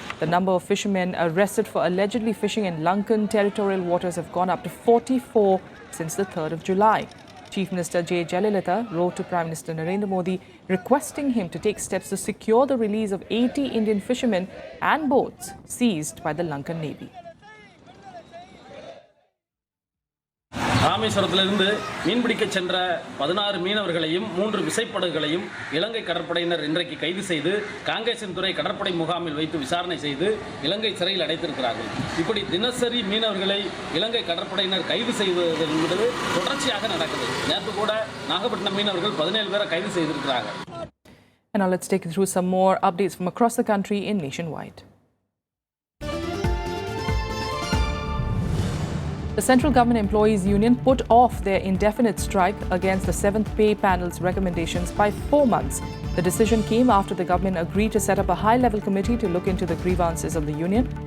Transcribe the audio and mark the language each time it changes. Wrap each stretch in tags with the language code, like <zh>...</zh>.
<en>The number of fishermen arrested for allegedly fishing in Lankan territorial waters have gone up to 44 since the 3rd of July. Chief Minister J. Jayalalitha wrote to Prime Minister Narendra Modi requesting him to take steps to secure the release of 80 Indian fishermen and boats seized by the Lankan Navy.</en> <ta>ராமேஸ்வரத்திலிருந்து மீன்பிடிக்க சென்ற 16 மீனவர்களையும் 3 விசைப்படகுகளையும் இலங்கை கடற்படையினர் இன்றைக்கு கைது செய்து காங்கேசன்துறை கடற்படை முகாமில் வைத்து விசாரணை செய்து இலங்கை சிறையில் அடைத்திருக்கிறார்கள். இப்படி தினசரி மீனவர்களை இலங்கை கடற்படையினர் கைது செய்வது என்பது தொடர்ச்சியாக நடக்குது. நேற்று கூட நாகப்பட்டினம் மீனவர்கள் 17 பேரை கைது செய்திருக்கிறாங்க.</ta> <en>And now let's take you through some more updates from across the country in Nationwide. The Central Government Employees Union put off their indefinite strike against the 7th Pay Panel's recommendations by 4 months. The decision came after the government agreed to set up a high-level committee to look into the grievances of the union.</en>